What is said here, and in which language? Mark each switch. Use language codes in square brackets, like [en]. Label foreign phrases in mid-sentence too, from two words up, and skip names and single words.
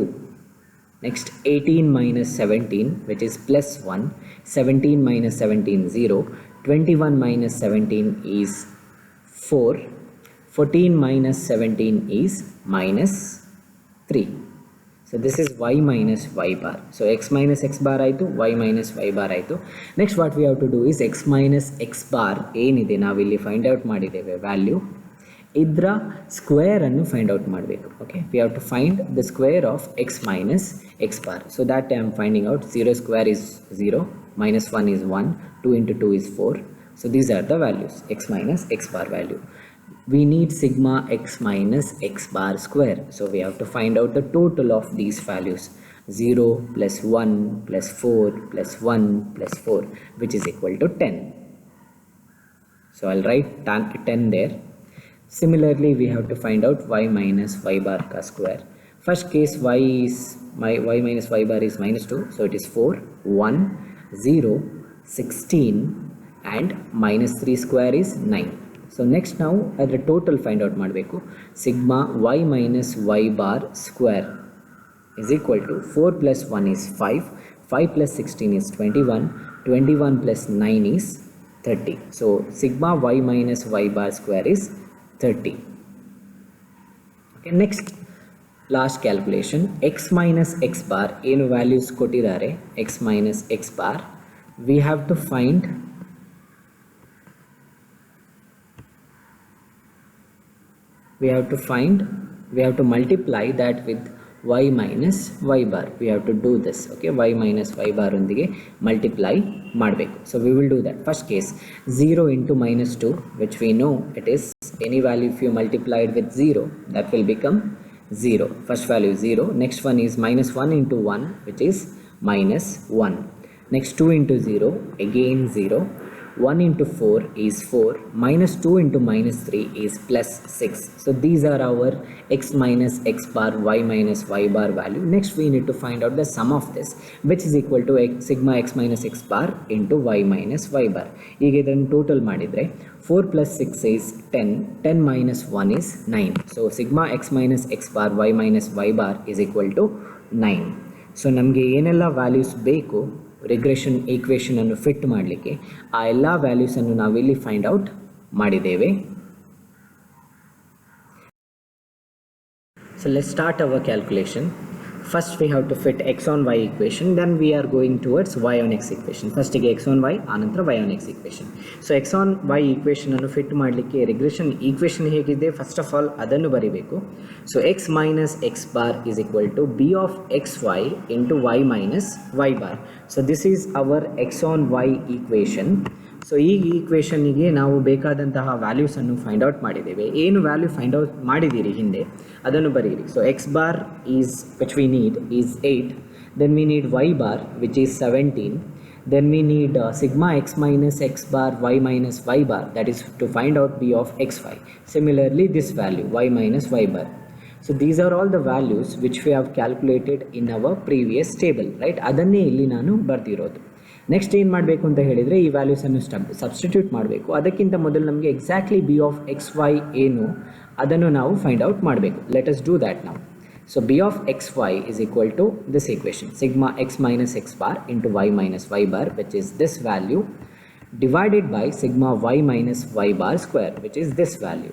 [en] Next 18 minus 17, which is plus 1. 17 minus 17, 0. 21 minus 17 is 4. 14 minus 17 is minus 3. So this is y minus y bar. So x minus x bar ಆಯಿತು, y minus y bar ಆಯಿತು. Next what we have to do is x minus x bar [kn] ಏನಿದೆ ನಾವಿಲ್ಲಿ [en] find out [kn] ಮಾಡಿದ್ದೇವೆ ವ್ಯಾಲ್ಯೂ, ಇದರ ಸ್ಕ್ವೇರ್ ಅನ್ನು [en] find out [kn] ಮಾಡಬೇಕು. [en] okay, we have to find the square of x minus x bar. so that I am finding out. 0 ಸ್ಕ್ವೇರ್ is 0, minus 1 is 1, 2 into 2 is 4. So these are the values, x minus x bar value. We need sigma x minus x bar square. So we have to find out the total of these values. 0 plus 1 plus 4 plus 1 plus 4, which is equal to 10. So I'll write 10 there. Similarly, we have to find out y minus y bar ka square. First case y minus y bar is minus 2. So it is 4, 1, 0, 16 and minus 3 square is 9. So next now the total find out ಮಾಡಬೇಕು. Sigma y minus y bar square is equal to 4 plus 1 is 5, 5 plus 16 is 21, 21 plus 9 is 30. So sigma y minus y bar square is 30. Okay, next last calculation, x minus x bar ಏನು values ಕೊಟ್ಟಿದ್ದಾರೆ, x minus x bar, we have to multiply that with y minus y bar. We have to do this. Okay, y minus y bar ಒಂದಿಗೆ multiply ಮಾಡಬೇಕು. So we will do that. First case 0 into minus 2, which we know it is any value if you multiply it with 0, that will become 0. First value 0. Next one is minus 1 into 1, which is minus 1. Next 2 into 0, again 0. 1 into 4 is 4, minus 2 into minus 3 is plus 6. So these are our x minus x bar, y minus y bar value. Next we need to find out the sum of this, which is equal to sigma x minus x bar into y minus y bar. [kn] ಈಗ ಇದನ್ನು ಟೋಟಲ್ ಮಾಡಿದರೆ [en] 4 plus 6 is 10, 10 minus 1 is 9. So sigma x minus x bar, y minus y bar is equal to 9. [kn] So ನಮಗೆ ಏನೆಲ್ಲ ವ್ಯಾಲ್ಯೂಸ್ ಬೇಕು [en] regression equation [kn] ಅನ್ನು ಫಿಟ್ ಮಾಡಲಿಕ್ಕೆ, ಆ ಎಲ್ಲ ವ್ಯಾಲ್ಯೂಸನ್ನು ನಾವಿಲ್ಲಿ [en] find out [kn] ಮಾಡಿದ್ದೇವೆ. [en] So let's start our calculation. First we have to fit x on y equation, then we are going towards y on x equation. [kn] First ಗೆ [en] x on y, [kn] ಆನಂತರ [en] y on x equation. So x on y equation [kn] ಅನ್ನು ಫಿಟ್ ಮಾಡಲಿಕ್ಕೆ [en] regression equation [kn] ಹೇಗಿದೆ [en] first of all [kn] ಅದನ್ನು ಬರಿಬೇಕು. [en] So x minus x bar is equal to b of xy into y minus y bar. So this is our x on y equation. [kn] ಸೊ ಈ ಈಕ್ವೇಷನ್ನಿಗೆ ನಾವು ಬೇಕಾದಂತಹ ವ್ಯಾಲ್ಯೂಸನ್ನು [en] find out [kn] ಮಾಡಿದ್ದೇವೆ. ಏನು ವ್ಯಾಲ್ಯೂ [en] find out [kn] ಮಾಡಿದ್ದೀರಿ ಹಿಂದೆ ಅದನ್ನು ಬರೀರಿ. [en] so x bar is which we need is 8, then we need y bar which is 17, then we need sigma x minus x bar y minus y bar, that is to find out b of xy. Similarly this value y minus y bar. So these are all the values which we have calculated in our previous table, right? [kn] ಅದನ್ನೇ ಇಲ್ಲಿ ನಾನು ಬರ್ದಿರೋದು. ನೆಕ್ಸ್ಟ್ ಏನು ಮಾಡಬೇಕು ಅಂತ ಹೇಳಿದರೆ ಈ ವ್ಯಾಲ್ಯೂಸನ್ನು ಸಬ್ಸ್ಟಿಟ್ಯೂಟ್ ಮಾಡಬೇಕು. ಅದಕ್ಕಿಂತ ಮೊದಲು ನಮಗೆ [en] exactly b of x y [kn] ಏನು ಅದನ್ನು ನಾವು [en] find out [kn] ಮಾಡಬೇಕು. [en] let us do that ನಾವು. So b of xy is equal to this equation, sigma x minus x bar into y minus y bar, which is this value, divided by sigma y minus y bar square, which is this value.